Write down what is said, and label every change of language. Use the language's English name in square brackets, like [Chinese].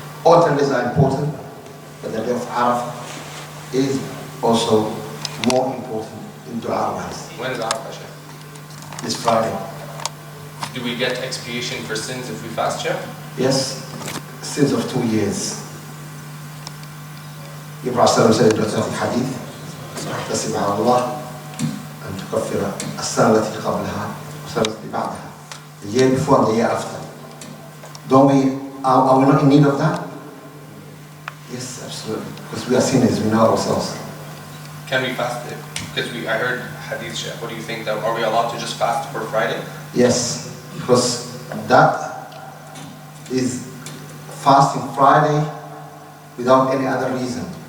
[English] All 10 days are important, but the day of Arafah is also more important in dua wise. When is Arafah, Sheikh? This Friday. Do we get expiation for sins if we fast, Sheikh? Yes, sins of 2 years. The Prophet said in the hadith, [Arabic] تحتسب على الله أن تكفر السنة التي قبلها والسنة التي بعدها. [English] The year before and the year after. Are we not in need of that? Yes, absolutely. Because we are sinners, we know ourselves. Can we fast it? Because I heard hadith, Sheikh. What do you think? That are we allowed to just fast for Friday? Yes, because that is fasting Friday without any other reason.